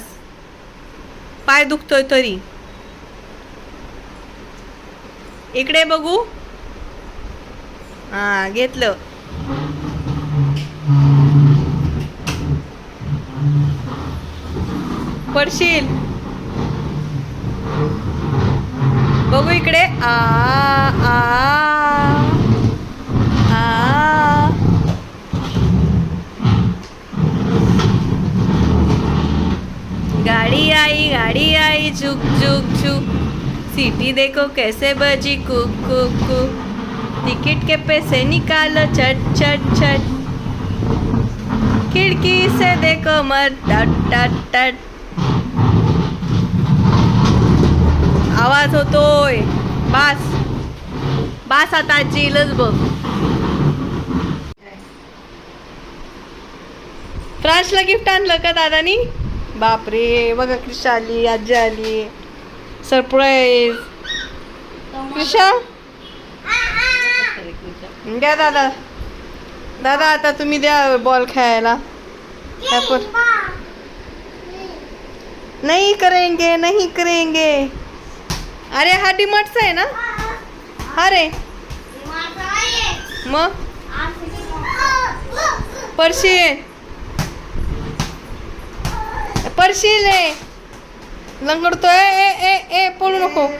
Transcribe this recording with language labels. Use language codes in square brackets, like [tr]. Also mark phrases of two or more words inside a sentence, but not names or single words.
[mr] पाय दुखतोय तरी. इकडे बघू. हा, घेतलं. पडशील. बघू इकडे. [hi] आ आ आ, गाड़ी आई झुक झुक झुक. सीटी देखो कैसे बजी कुक कुक कुक. टिकट के पैसे निकालो छट छट छट. खिड़की से देखो मत टट टट टट. [mr] आवाज होतोय. बास आता आजी येईलच बघ. फ्रान्सला गिफ्ट आणलं का दादानी? बापरे, बघा क्रिशा आली, आजी आली. सरप्राईज. क्रिशा द्या दादा. दादा आता तुम्ही द्या बॉल खेळायला. [hi] नहीं करेंगे, नहीं करेंगे. [mr] अरे हा डिमार्टचा आहे ना? अरे मग पडशील लंगडतोय. ए ए ए, पळू नको.